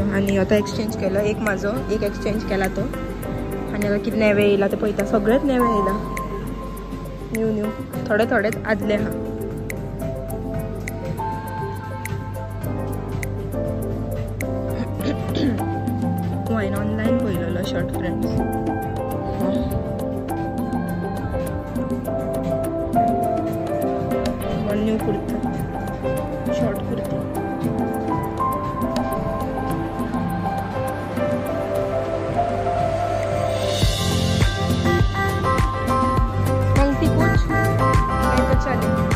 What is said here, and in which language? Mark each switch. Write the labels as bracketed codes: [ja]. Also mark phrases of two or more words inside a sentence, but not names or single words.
[kok] आनी आतां एक्सचेंज केलो एक म्हाजो, एक एक्सचेंज केला तो. आनी आतां कितें नेवें येयला तें पळयता. सगळेंच नेवें येयला, न्यू थोडेच आदले आहा. हांवें ऑनलायन पळयलेलो [en] shirt friends. [kok] न्यू कुर्ता, शॉर्ट कुर्ती. [hi] पंक्ति कुछ तो चले.